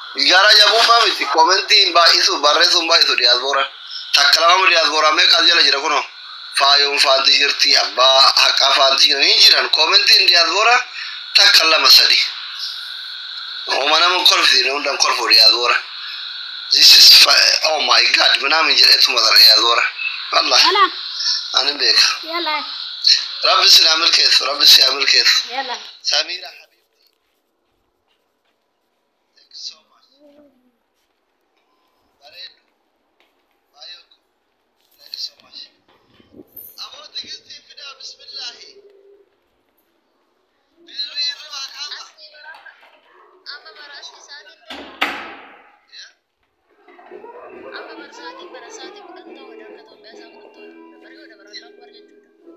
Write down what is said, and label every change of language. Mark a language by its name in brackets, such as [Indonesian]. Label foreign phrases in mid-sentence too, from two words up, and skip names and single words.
[Oromo] Gara jabummaa miti, koomentii hin baay'isu, barreessu hin baay'isu diyaasbooraan. Takka lama diyaasbooraa meeqa as jala jira kunoo? Faayoon faanti jirti, abbaa haqaa faanti jiran hin jiran. Koomentiin diyaasbooraa takka lama sadi. Ooma nama hin kolfisiine, hunda hin kolfu diyaasboora. [English] This is fa-, oh my God, [Oromo] minaamin jedheetuma tara diyaasboora. Wallahi. Yala. Ani beeka. Yala. Rabbi si naa milkeessu, Rabbi si haa milkeessu. Yala. Samiira Habiibti. [English] Thank you so much. [Oromo] Bareedu. Baay'ee ko. [English] Thank you so much. [Oromo] Amoo tigistii fidaa, bismillaahi. Birrii irra waa kaasa. Amma maraasni isaatiin Yeah? Amma marsaatiin bara saatiin kudhan ta'uu, wadaan ka Itoophiyaa isaa kudhan ta'uu, dabaree yoo dabaraan lama warra jechuudha.